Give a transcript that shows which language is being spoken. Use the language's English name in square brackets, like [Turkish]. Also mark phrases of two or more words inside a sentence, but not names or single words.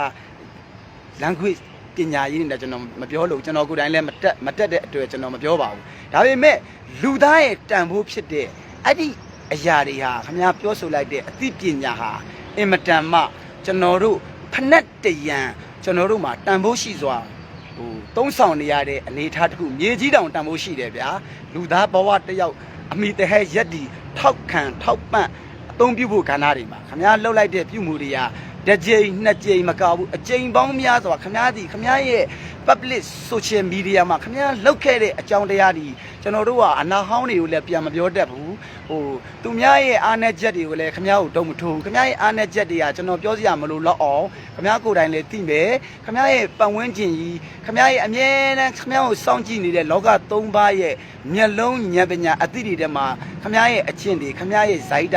[Burmese] language ပညာရေးတွေကျွန်တော်မပြောလို့ကျွန်တော်ကိုယ်တိုင်လည်းမတက်တဲ့အတွက်ကျွန်တော်မပြောပါဘူးဒါပေမဲ့လူသားရဲ့တန်ဖိုးဖြစ်တဲ့အဲ့ဒီအရာတွေဟာခင်ဗျားပြောဆိုလိုက်တဲ့အသိပညာဟာအင်မတန်မှကျွန်တော်တို့ဖက်နဲ့တရံကျွန်တော်တို့မှာတန်ဖိုးရှိစွာဟိုသုံးဆောင်နေရတဲ့အနေအထားတစ်ခုမြေကြီးတောင်တန်ဖိုးရှိတယ်ဗျာလူသားဘဝတစ်ယောက်အမိတ ဟဲရက်ဒီထောက်ခံထောက်ပံ့အသုံးပြုဖို့ကဏ္ဍတွေမှာခင်ဗျားလှုပ်လိုက်တဲ့ပြုမှုတွေကတစ်ကြိမ်နှစ်ကြိမ်မကဘူးအကြိမ်ပေါင်းများစွာခင်ဗျားရဲ့ [English] public social media [Burmese] မှာခင်ဗျားလှုပ်ခဲ့တဲ့အကြောင်းတရားတွေကျွန်တော်တို့ကအနာဟောင်းတွေကိုလည်းပြန်မပြောတတ်ဘူးဟိုသူများရဲ့အားနည်းချက် တွေကိုလည်းခင်ဗျားကိုတုံးမထိုးခင်ဗျားရဲ့အားနည်းချက်တွေကကျွန်တော်ပြောစရာမလိုတော့အောင်ခင်ဗျားကိုယ်တိုင်လည်းသိမယ်ခင်ဗျားရဲ့ပတ်ဝန်းကျင်ကြီးခင်ဗျားရဲ့အမြဲတမ်း ခင်ဗျားကိုစောင့်ကြည့်နေတဲ့လောက၃ပါးရဲ့မျက်လုံးဉာဏ်ပညာအသိတွေထဲမှာခင်ဗျားရဲ့အကျင့်တွေခင်ဗျားရဲ့ဇာတိ